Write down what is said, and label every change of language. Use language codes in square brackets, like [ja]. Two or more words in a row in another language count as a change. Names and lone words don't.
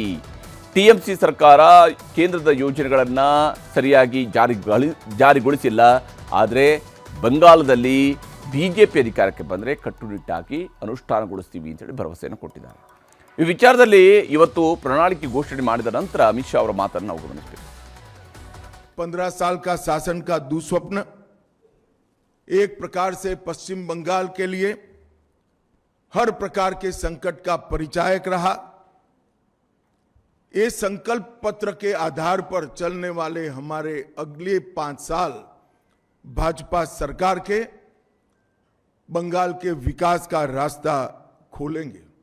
[kn] TMC ಸರ್ಕಾರ ಕೇಂದ್ರದ ಯೋಜನೆಗಳನ್ನು ಸರಿಯಾಗಿ ಜಾರಿಗೊಳಿಸಿಲ್ಲ. ಆದರೆ ಬಂಗಾಳದಲ್ಲಿ BJP ಅಧಿಕಾರಕ್ಕೆ ಬಂದರೆ ಕಟ್ಟುನಿಟ್ಟಾಗಿ ಅನುಷ್ಠಾನಗೊಳಿಸ್ತೀವಿ ಅಂತೇಳಿ ಭರವಸೆಯನ್ನು ಕೊಟ್ಟಿದ್ದಾರೆ. ಈ ವಿಚಾರದಲ್ಲಿ ಇವತ್ತು ಪ್ರಣಾಳಿಕೆ ಘೋಷಣೆ ಮಾಡಿದ ನಂತರ ಅಮಿತ್ ಶಾ ಅವರ ಮಾತನ್ನು ನಾವು ಗಮನಿಸಬೇಕು. [hi] 15 साल का शासन का दुस्वप्न एक प्रकार से पश्चिम बंगाल के लिए हर प्रकार के संकट का परिचायक रहा. ये संकल्प पत्र के आधार पर चलने वाले हमारे अगले 5 साल भाजपा सरकार के बंगाल के विकास का रास्ता खोलेंगे.